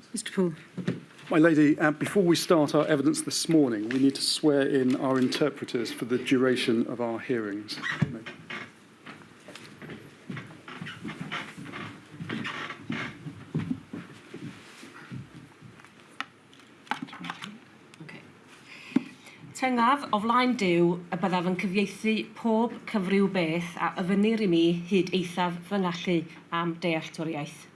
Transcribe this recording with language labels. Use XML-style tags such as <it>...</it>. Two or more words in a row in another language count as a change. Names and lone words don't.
<en>Dr. Poole. My lady, before we start our evidence this morning, we need to swear in our interpreters for the duration of our hearings.</en> <cy>Tyngaf o flaen Duw y byddaf yn cyfieithu pob cyfryw beth a yfynir I mi hyd eithaf fy ngallu am dealltwriaeth.</cy>